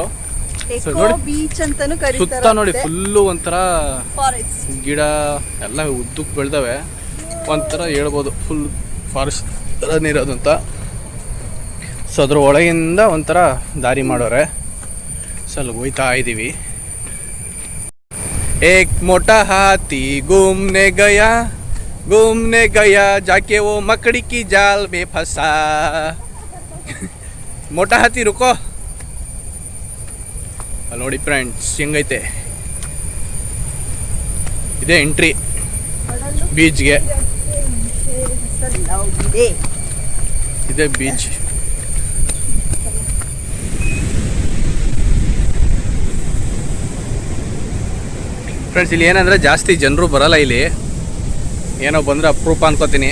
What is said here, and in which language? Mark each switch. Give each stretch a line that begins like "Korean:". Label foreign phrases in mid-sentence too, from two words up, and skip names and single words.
Kannada: ಬೀಚ್ ಅಂತಾನು ಕರೀತಾರೆ. ಸುತ್ತ ನೋಡಿ ಫುಲ್ಲು ಒಂಥರ ಫಾರೆಸ್ಟ್, ಗಿಡ ಎಲ್ಲ ಉದ್ದಕ್ಕೆ ಬೆಳೆದವೆ. ಒಂಥರ ಹೇಳ್ಬೋದು
English: full forest
Kannada: ಥರನೇ ಇರೋದು ಅಂತ. ಸೊ ಅದ್ರ ಒಳಗಿಂದ ಒಂಥರ ದಾರಿ ಮಾಡೋರೆ. ಸೊ ಅಲ್ಲಿ ಹೋಯ್ತಾ ಇದ್ದೀವಿ.
Hindi: एक मोटा हाथी घूमने गया जाके वो मकड़ी की जाल में फंसा. मोटा हाथी रुको.
Kannada: ಅಲ್ಲಿ ನೋಡಿ ಫ್ರೆಂಡ್ಸ್ ಹೆಂಗೈತೆ. ಇದೇ ಎಂಟ್ರಿ ಬೀಚ್ಗೆ. ಇದೇ ಬೀಚ್. ಫ್ರೆಂಡ್ಸ್ ಇಲ್ಲಿ ಏನಂದರೆ ಜಾಸ್ತಿ ಜನರು ಬರಲ್ಲ ಇಲ್ಲಿ, ಏನೋ ಬಂದರೆ ಅಪರೂಪ ಅನ್ಕೋತೀನಿ.